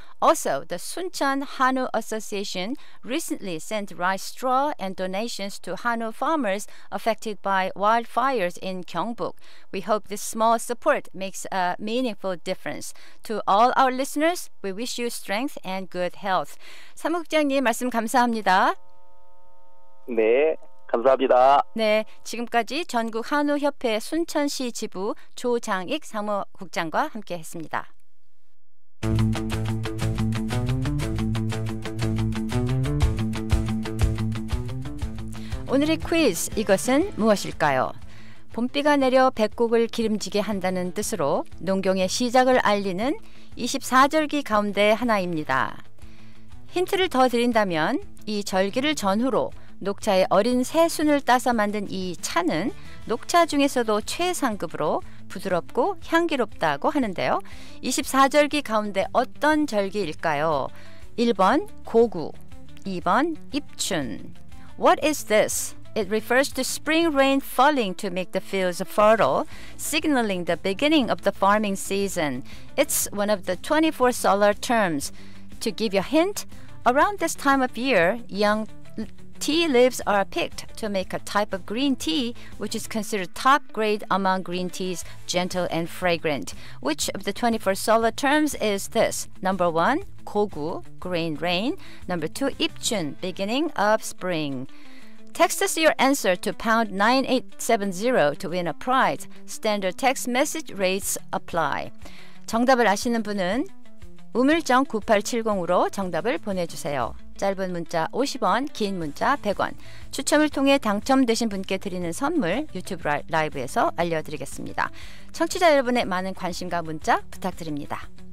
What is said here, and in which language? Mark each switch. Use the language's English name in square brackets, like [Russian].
[English] Also, the Suncheon Hanwoo Association recently sent rice straw and donations to Hanwoo farmers affected by wildfires in Gyeongbuk. We hope this small support makes a meaningful difference. To all our listeners, we wish you strength and good health. [Korean] 사무국장님 말씀 감사합니다. 네, 감사합니다. 네, 지금까지 전국 한우협회 순천시 지부 조장익 사무국장과 함께했습니다. 오늘의 퀴즈, 이것은 무엇일까요? 봄비가 내려 백곡을 기름지게 한다는 뜻으로 농경의 시작을 알리는 24절기 가운데 하나입니다. 힌트를 더 드린다면 이 절기를 전후로 녹차의 어린 새순을 따서 만든 이 차는 녹차 중에서도 최상급으로 부드럽고 향기롭다고 하는데요. 24절기 가운데 어떤 절기일까요? 1번 고구, 2번 입춘. [English] What is this? It refers to spring rain falling to make the fields fertile, signaling the beginning of the farming season. It's one of the 24 solar terms. To give you a hint, around this time of year, young tea leaves are picked to make a type of green tea which is considered top grade among green teas, gentle and fragrant. Which of the 24 solar terms is this? Number 1, 고구, grain rain. Number 2, 입춘, beginning of spring. Text us your answer to pound 9870 to win a prize. Standard text message rates apply. [Korean] 정답을 아시는 분은 우물정 9870으로 정답을 보내주세요. 짧은 문자 50원, 긴 문자 100원. 추첨을 통해 당첨되신 분께 드리는 선물 유튜브 라이브에서 알려드리겠습니다. 청취자 여러분의 많은 관심과 문자 부탁드립니다.